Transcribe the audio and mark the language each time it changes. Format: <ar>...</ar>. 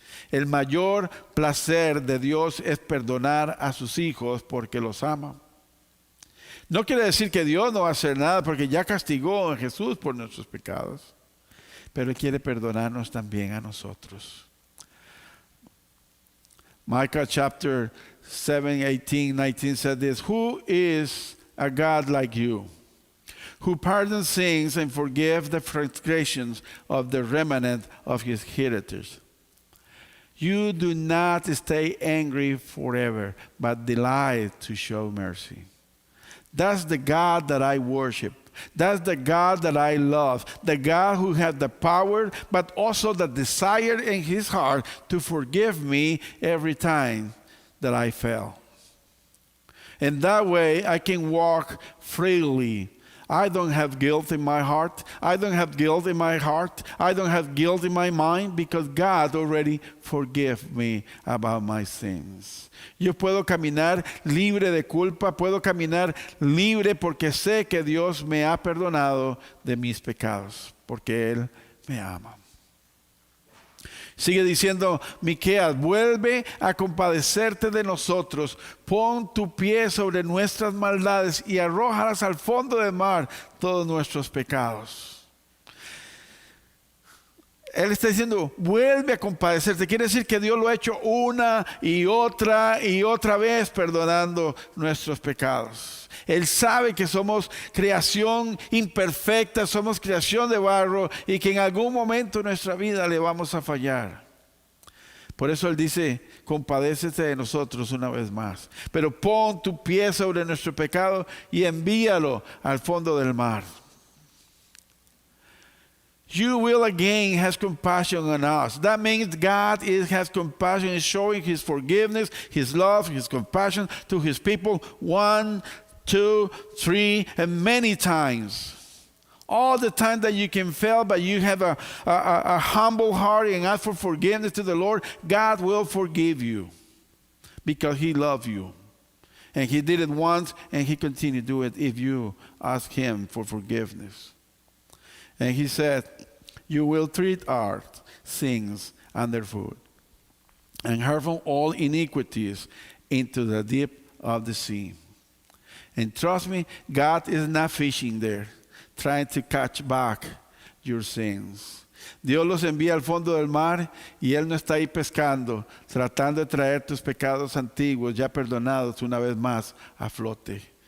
<es>El mayor placer de Dios es perdonar a sus hijos porque los ama. No quiere decir que Dios no va a hacer nada porque ya castigó a Jesús por nuestros pecados. Pero Él quiere perdonarnos también a nosotros.</es> <en>Micah chapter 7, 18, 19 said this, who is a God like you, who pardons sins and forgives the transgressions of the remnant of his heritage? You do not stay angry forever, but delight to show mercy. That's the God that I worship. That's the God that I love. The God who had the power, but also the desire in his heart to forgive me every time that I fell. And that way I can walk freely. I don't have guilt in my heart. I don't have guilt in my heart. I don't have guilt in my mind because God already forgave me about my sins.</en> <es>Yo puedo caminar libre de culpa, puedo caminar libre porque sé que Dios me ha perdonado de mis pecados, porque Él me ama. Sigue diciendo Miqueas, vuelve a compadecerte de nosotros, pon tu pie sobre nuestras maldades y arrójalas al fondo del mar todos nuestros pecados. Él está diciendo, vuelve a compadecerte. Quiere decir que Dios lo ha hecho una y otra vez perdonando nuestros pecados. Él sabe que somos creación imperfecta, somos creación de barro y que en algún momento de nuestra vida le vamos a fallar. Por eso Él dice, compadécete de nosotros una vez más. Pero pon tu pie sobre nuestro pecado y envíalo al fondo del mar.</es> <en>You will again have compassion on us. That means God has compassion, is showing His forgiveness, His love, His compassion to His people 1, 2, 3, and many times. All the time that you can fail, but you have a humble heart and ask for forgiveness to the Lord, God will forgive you because He loves you. And He did it once, and He continued to do it if you ask Him for forgiveness. And He said, you will treat our sins underfoot and hurl all iniquities into the deep of the sea. And trust me, God is not fishing there, trying to catch back your sins.</en> <es>Dios los envía al fondo del mar y Él no está ahí pescando, tratando de traer tus pecados antiguos ya perdonados una vez más a flote.</es>